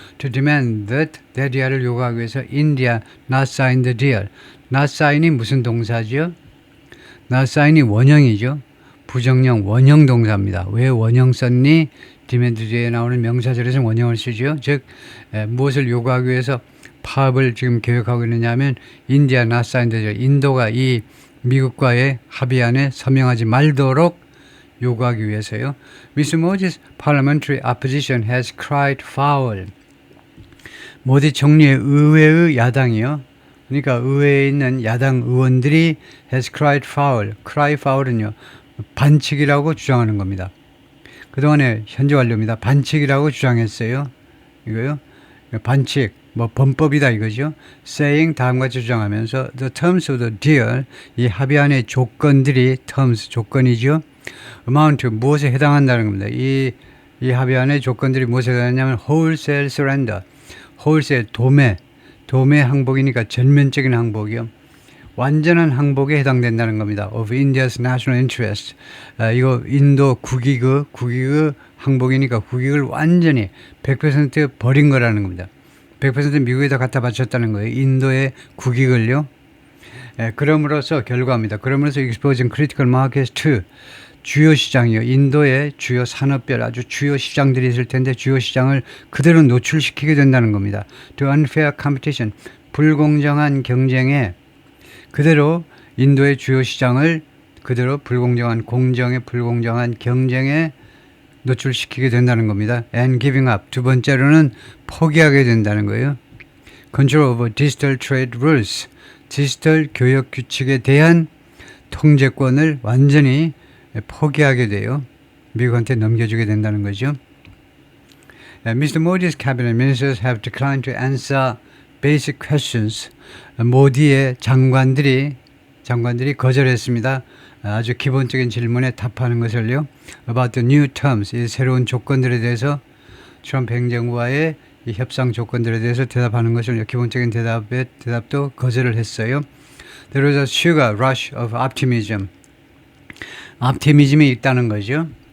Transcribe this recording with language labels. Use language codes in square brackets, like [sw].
[en] To demand that [ko] 대리아를 요구하기 위해서 [en] India not sign the deal. not sign [ko] 이 무슨 동사죠? not sign이 원형이죠. 부정형 원형 동사입니다. 왜 원형 썼니? [en] demand [ko] 뒤에 나오는 명사절에서 원형을 쓰죠. 즉 무엇을 요구하기 위해서 파업을 지금 계획하고 있느냐 하면 [en] India not sign the deal. [ko] 인도가 이 미국과의 합의안에 서명하지 말도록 요구하기 위해서요. [en] Mr. Modi's parliamentary opposition has cried foul. [ko] 모디 총리의 의회의 야당이요. 그러니까 의회에 있는 야당 의원들이 [en] has cried foul. cry foul [ko] 은요. 반칙이라고 주장하는 겁니다. 그동안에 현재 완료입니다. 반칙이라고 주장했어요. 이거요. 반칙. 뭐 범법이다 이거죠. [en] saying [ko] 다음과 같이 주장하면서 [en] the terms of the deal [ko] 이 합의안의 조건들이 terms 조건이죠. amount 무엇에 해당한다는 겁니다. 이 합의안의 조건들이 무엇에 해당하냐면 [en] wholesale surrender [ko] wholesale 도매 항복이니까 전면적인 항복이요. 완전한 항복에 해당된다는 겁니다. [en] of India's national interest [ko] 이거 인도 국익의 항복이니까 국익을 완전히 100% 버린 거라는 겁니다. 100% 미국에다 갖다 바쳤다는 거예요. 인도의 국익을요. 그럼으로써 결과입니다. 그럼으로써 [en] exposing critical markets to [ko] 주요 시장이요. 인도의 주요 산업별 아주 주요 시장들이 있을 텐데 주요 시장을 그대로 노출시키게 된다는 겁니다. [en] To unfair competition [ko] 불공정한 경쟁에 그대로 인도의 주요 시장을 그대로 불공정한 경쟁에 노출시키게 된다는 겁니다. [en] And giving up. [ko] 두 번째로는 포기하게 된다는 거예요. [en] Control over digital trade rules. [ko] 디지털 교역 규칙에 대한 통제권을 완전히 포기하게 돼요. 미국한테 넘겨주게 된다는 거죠. [en] Mr. Modi's cabinet ministers have declined to answer basic questions. [ko] 모디의 장관들이 거절했습니다. 아주 기본적인 질문에 답하는 것을요. [en] About the new terms, [ko] 이 새로운 조건들에 대해서 트럼프 행정부와의 이 협상 조건들에 대해서 대답하는 것을 기본적인 대답도 거절을 했어요. [en] There was a sugar rush of optimism. [ko] optimism이 있다는 거죠.